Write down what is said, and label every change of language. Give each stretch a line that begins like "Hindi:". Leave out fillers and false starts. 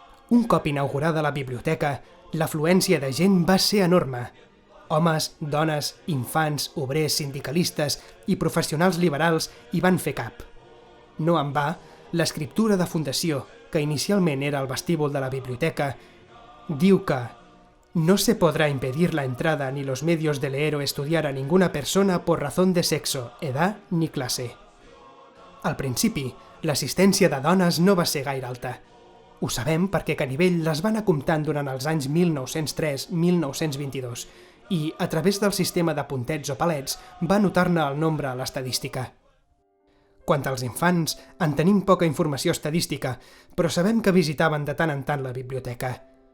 Catalan: Un cop inaugurada la biblioteca, l'afluència de gent va ser enorme. Homes, dones, infants, obrers, sindicalistes i professionals liberals hi van fer cap. No en va, l'escriptura de fundació, que inicialment era el vestíbul de la biblioteca, diu que
Spanish: No se podrá impedir la entrada ni los medios de leer o estudiar a ninguna persona por razón de sexo, edad ni classe.
Catalan: Al principi, l'assistència de dones no va ser gaire alta. Ho sabem perquè Canivell les va anar comptant durant els anys 1903-1922 i, a través del sistema de puntets o palets, va anotar-ne el nombre a l'estadística. Quant als infants, en tenim poca informació estadística, però sabem que visitaven de tant en tant la biblioteca.